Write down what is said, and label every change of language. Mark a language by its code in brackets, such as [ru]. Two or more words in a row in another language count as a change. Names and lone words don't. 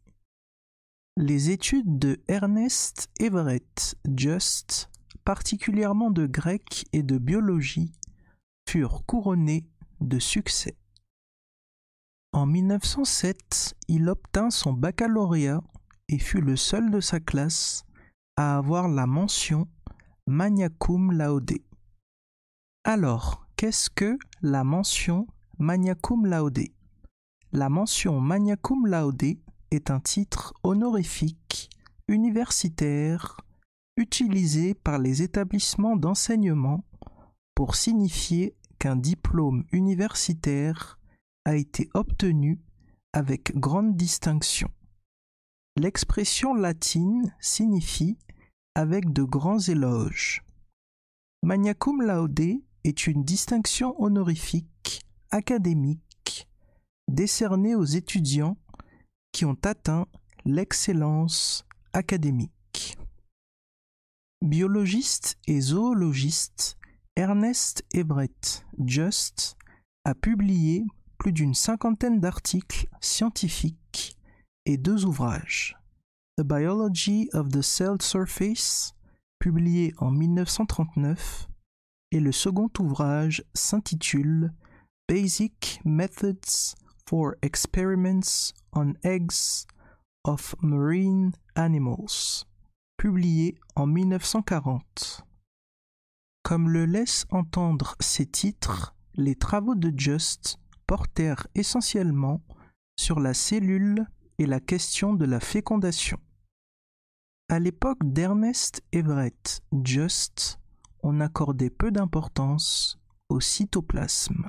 [fr] Les études de Ernest Everett Just, particulièrement de grec et de biologie, furent couronnées de succès. En 1907, il obtint son baccalauréat et fut le seul de sa classe à avoir la mention [la] magna cum laude. [fr] Alors, qu'est-ce que la mention [la] magna cum laude? [fr] La mention [la] magna cum laude [fr] est un titre honorifique universitaire utilisé par les établissements d'enseignement pour signifier qu'un diplôme universitaire a été obtenu avec grande distinction. L'expression latine signifie avec de grands éloges. [la] Magna cum laude [fr] est une distinction honorifique académique décernée aux étudiants qui ont atteint l'excellence académique. Biologiste et zoologiste, Ernest Everett Just a publié plus d'une cinquantaine d'articles scientifiques et 2 ouvrages. The Biology of the Cell Surface, publié en 1939, et le second ouvrage s'intitule Basic Methods for Experiments on Eggs of Marine Animals, publié en 1940. Comme le laissent entendre ces titres, les travaux de Just portèrent essentiellement sur la cellule et la question de la fécondation. À l'époque d'Ernest Everett Just, on accordait peu d'importance au cytoplasme.